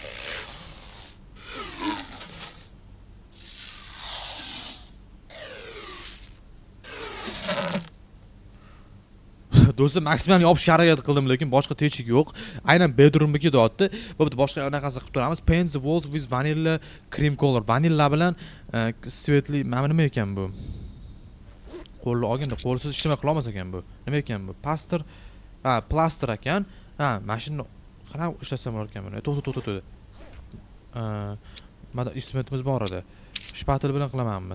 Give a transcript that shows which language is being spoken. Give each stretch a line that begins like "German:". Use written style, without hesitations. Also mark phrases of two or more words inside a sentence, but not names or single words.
Uzbek: Do'stlar, maksimal yopishga harakat qildim, lekin boshqa teshik yo'q. Aynan bedroomga deyapti. Bu yerda boshqa anaqasi qilib turamiz.
English: Paint the walls with vanilla cream color.
Uzbek: Vanilla bilan svetli, mana nima ekan bu? Qo'lni olganda qo'lsiz ishlamay qilolmas ekan bu. Nima ekan bu? Plaster ekan. Mashina qanaqa ishlasam bo'lar ekan buni? To'xta. Mana instrumentimiz bor edi. Shpatel bilan qilamanmi?